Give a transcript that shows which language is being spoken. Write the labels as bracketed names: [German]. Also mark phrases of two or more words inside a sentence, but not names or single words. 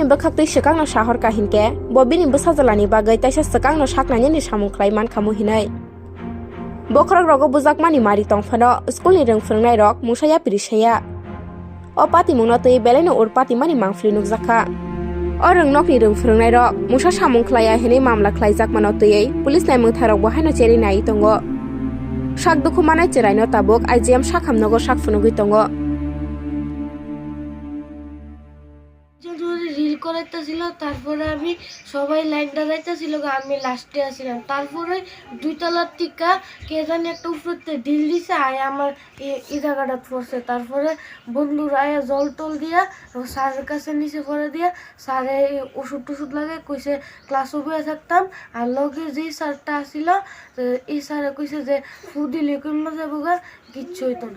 [Kok Borok] bakhaktui sekangno sahor kahinke bobini busajalani bagai taisa sekangno saknani ni samungklai mankhamu hinai Bokhrok rogo bujakmani mari tongphano skulni rungfrungnai rok musaya pirisaya O pati mungno tui beleno urpati mani mangfli nukjakha O rungnokni rungfrungnai rok musa samungklaiya hini mamla khlaijak mano tui police nai mungtharok bohaino cheri nai tongo sak dukhu manai cheraino tabuk IGM sakhamnogo sakphunugui tongo [Bangla] রিল করাইতেছিল তারপরে আমি সবাই লাইন দাঁড়াইতেছিল আমি লাস্টে আসছিলাম তারপরে দুই তলার টিকা কে জানি একটা উপরে ঢিল দিছে আয় আমার এই জায়গাটা পড়ছে তারপরে বন্ধুরা আয় জল টল দিয়া স্যারের কাছে নিচে পড়ে দিয়া স্যারে ওষুধ টষুধ লাগে কইছে ক্লাসও বয়ে থাকতাম আর লগে যেই স্যারটা আসছিল এই স্যারে কইছে যে ফু দিলে কমে যাবো গা কিচ্ছু হইতো না